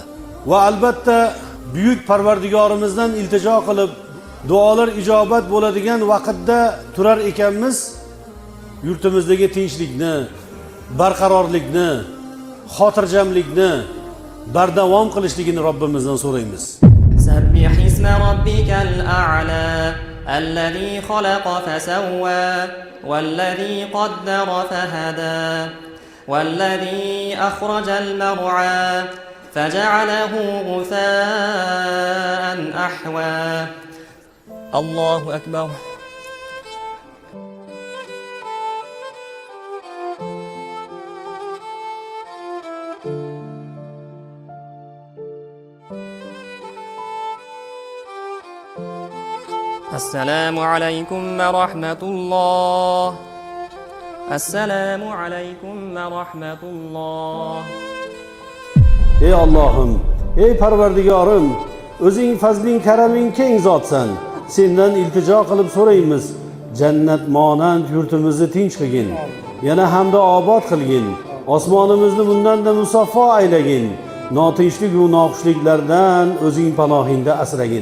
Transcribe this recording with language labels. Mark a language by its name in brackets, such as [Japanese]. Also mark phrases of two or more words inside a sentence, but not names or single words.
[Uzbek] Va albatta buyuk Parvardigorimizdan iltijo qilib, duolar ijobat bo'ladigan vaqtda turar ekanmiz, yurtimizdagi tinchlikni, barqarorlikni, xotirjamlikni bardavom qilishligini Robbimizdan so'raymiz. [Arabic] سبح اسم ربك الأعلى الذي خلق فسوى والذي قدر فهدى والذي أخرج المرعى فجعله غثاء أحوى الله أكبر. السلام عليكم ورحمة الله. السلام عليكم ورحمة الله. [Uzbek] Ey Allohim, ey Parvardigorim, o'zing fazling karaming keng zotsan. Sendan iltijo qilib so'raymiz. Jannat monand yurtimizni tinch qilgin. Yana hamda obod qilgin. Osmonimizni bundan-da musaffo aylagin. Notinchlik va noxushliklardan o'zing panohingda asragin.